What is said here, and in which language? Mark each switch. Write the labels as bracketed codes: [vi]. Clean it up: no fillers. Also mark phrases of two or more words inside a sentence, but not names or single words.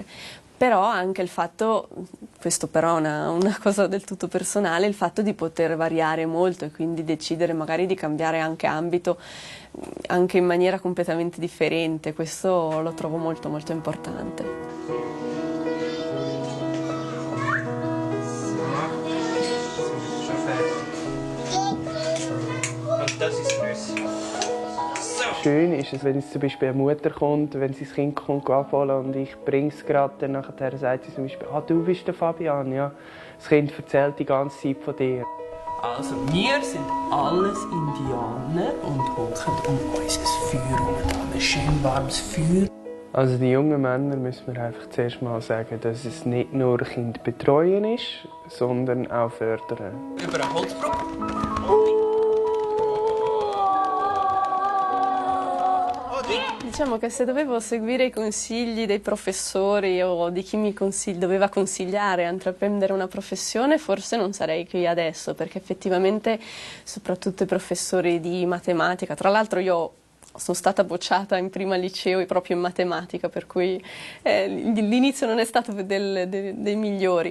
[it] Però anche il fatto, questo però è una cosa del tutto personale, il fatto di poter variare molto e quindi decidere magari di cambiare anche ambito, anche in maniera completamente differente, questo lo trovo molto molto importante. [de] Schön ist es, wenn es zum Beispiel eine Mutter kommt, wenn sie das Kind kommt abholen und ich bringe es gerade, dann nachher sagt sie zum Beispiel, du bist der Fabian, ja. Das Kind erzählt die ganze Zeit von dir. Also wir sind alles Indianer und hocken um unser Feuer rum, ein schön warmes Feuer. Also die jungen Männer müssen wir einfach zuerst mal sagen, dass es nicht nur Kind betreuen ist, sondern auch fördern. Über eine Holzbrücke. [it] Diciamo che se dovevo seguire i consigli dei professori o di chi doveva consigliare a intraprendere una professione, forse non sarei qui adesso, perché effettivamente soprattutto i professori di matematica, tra l'altro io sono stata bocciata in prima liceo proprio in matematica, per cui l'inizio non è stato dei migliori.